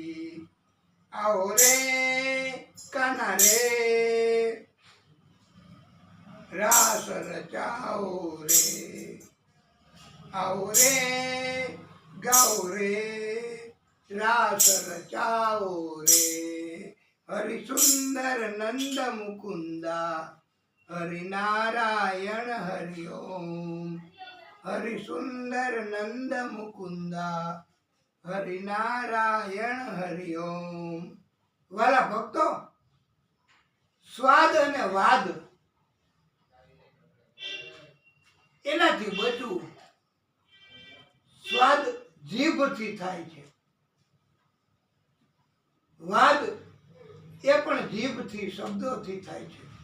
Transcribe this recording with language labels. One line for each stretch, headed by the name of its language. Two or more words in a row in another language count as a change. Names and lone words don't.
Hindi: आओ रे काना रे, रास रचाओ रे। आओ रे गाओ रे, रास रचाओ रे। हरि सुंदर नंद मुकुंदा, हरि नारायण हरि ओम। हरि सुंदर नंद मुकुंदा, हरि नारायण हरि ओम।
Gujarati: વાલા ભક્તો, સ્વાદ અને વાદ એનાથી બચવું। સ્વાદ જીભથી થાય છે, વાદ એ પણ જીભથી શબ્દોથી થાય છે।